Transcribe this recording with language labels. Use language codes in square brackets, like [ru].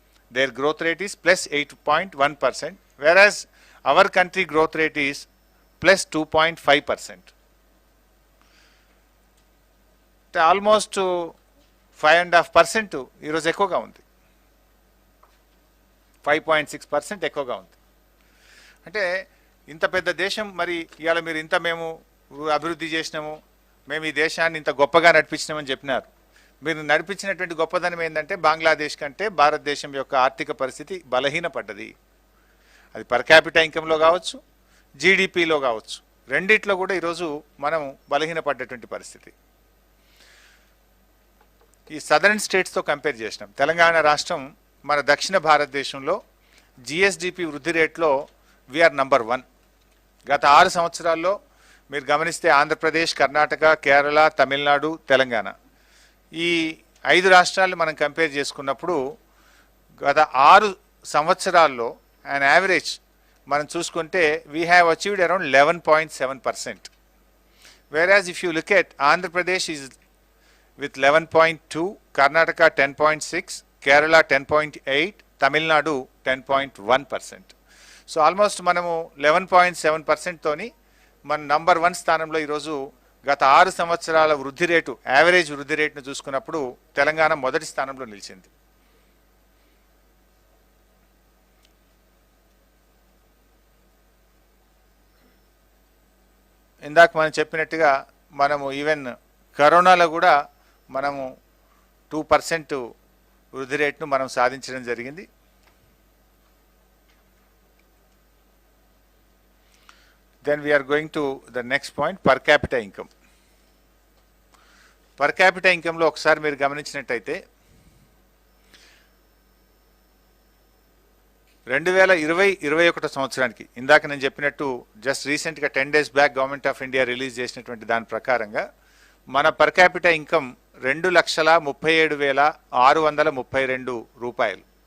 [en] their growth rate is +8.1%, whereas our country growth rate is +2.5%. [te] Almost 5.5% ఈరోజు ఎక్కువగా ఉంది, 5.6% ఎక్కువగా ఉంది. అంటే ఇంత పెద్ద దేశం, మరి ఇవాళ మీరు ఇంత మేము అభివృద్ధి చేసినాము, మేము ఈ దేశాన్ని ఇంత గొప్పగా నడిపించినామని చెప్పినారు. మీరు నడిపించినటువంటి గొప్పదనం ఏంటంటే బంగ్లాదేశ్ కంటే భారతదేశం యొక్క ఆర్థిక పరిస్థితి బలహీనపడ్డది. అది పర్ క్యాపిటా ఇన్కంలో కావచ్చు, జీడిపిలో కావచ్చు, రెండిట్లో కూడా ఈరోజు మనం బలహీనపడ్డటువంటి పరిస్థితి. ఈ సదరన్ స్టేట్స్తో కంపేర్ చేసినాం. తెలంగాణ రాష్ట్రం మన దక్షిణ భారతదేశంలో జిఎస్డిపి వృద్ధి రేట్లో [en] We are number 1. [te] గత 6 సంవత్సరాల్లో మీరు గమనిస్తే ఆంధ్రప్రదేశ్, కర్ణాటక, కేరళ, తమిళనాడు, తెలంగాణ ఈ 5 రాష్ట్రాలు మనం కంపేర్ చేసుకున్నప్పుడు గత 6 సంవత్సరాల్లో అండ్ యావరేజ్ మనం చూసుకుంటే [en] We have achieved around 11.7%. whereas if you look at Andhra Pradesh is with 11.2, Karnataka 10.6, Kerala 10.8, Tamil Nadu 10.1%. [te] So almost మనము 11.7% తోని మన నంబర్ 1 స్థానంలో ఈరోజు గత 6 సంవత్సరాల వృద్ధి రేటు, యావరేజ్ వృద్ధి రేటును చూసుకున్నప్పుడు తెలంగాణ మొదటి స్థానంలో నిలిచింది. ఇందాక మనం చెప్పినట్టుగా మనము ఈవెన్ కరోనాలో కూడా మనము 2% వృద్ధి రేటును మనం సాధించడం జరిగింది. [en] Then we are going to the next point, per capita income. [te] Per capita income లో ఒకసారి మీరు గమనించినట్టయితే 2020-21 సంవత్సరానికి ఇందాక నేను చెప్పినట్టు జస్ట్ రీసెంట్గా 10 days back government of India release చేసినటువంటి దాని ప్రకారంగా మన పర్ క్యాపిటా ఇన్కమ్ 2,37,632 రూపాయలు.